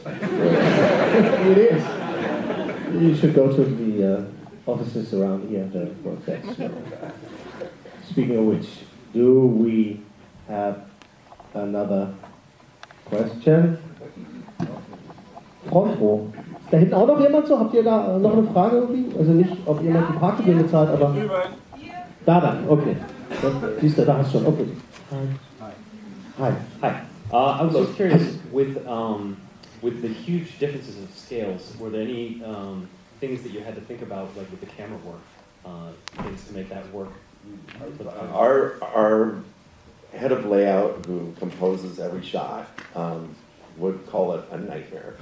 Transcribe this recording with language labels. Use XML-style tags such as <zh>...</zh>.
<en>It is. You should go to the offices around here to work that. Speaking of which, do we have another question? Front Row.</en> <de>Da hinten auch noch jemand so? Habt ihr da noch eine Frage irgendwie? Also nicht, ob jemand die Parkgebühr bezahlt, aber... Da dann, okay. Siehst du, da hast du schon, okay.</de> <en>Hi. Hi. I was just curious, with the huge differences in scales, were there any things that you had to think about, like with the camera work, things to make that work? Our head of layout who composes every shot would call it a nightmare.</en>